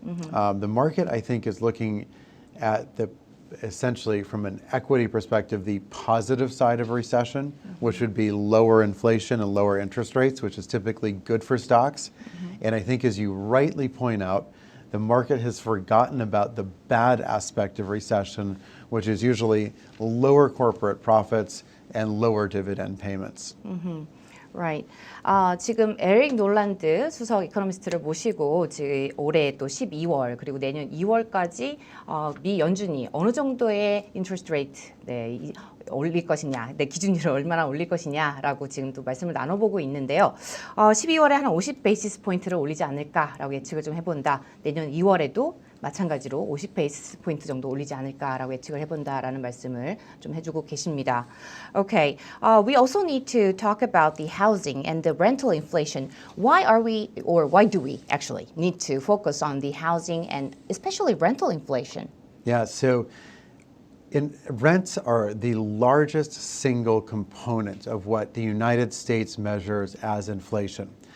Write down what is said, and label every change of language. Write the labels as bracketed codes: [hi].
[en] The market, I think, is looking at essentially from an equity perspective, the positive side of a recession, which would be lower inflation and lower interest rates, which is typically good for stocks. And I think, as you rightly point out, the market has forgotten about the bad aspect of recession, which is usually lower corporate profits and lower dividend payments. Right. [ko] 지금 에릭 놀란드 수석 이코노미스트를 모시고 올해 또 12월 그리고 내년 2월까지 미 연준이 어느 정도의 인트레스트 레이트 올릴 것이냐, 기준율을 얼마나 올릴 것이냐라고 지금 또 말씀을 나눠보고 있는데요. 12월에 한 50 베이시스 포인트를 올리지 않을까라고 예측을 좀 해본다. 내년 2월에도 마찬가지로 50 베이스 포인트 정도 올리지 않을까라고 예측을 해본다라는 말씀을 좀 해주고 계십니다. [en] Okay, we also need to talk about the housing and the rental inflation. Why do we actually need to focus on the housing and especially rental inflation? Yeah, so rents are the largest single component of what the United States measures as inflation.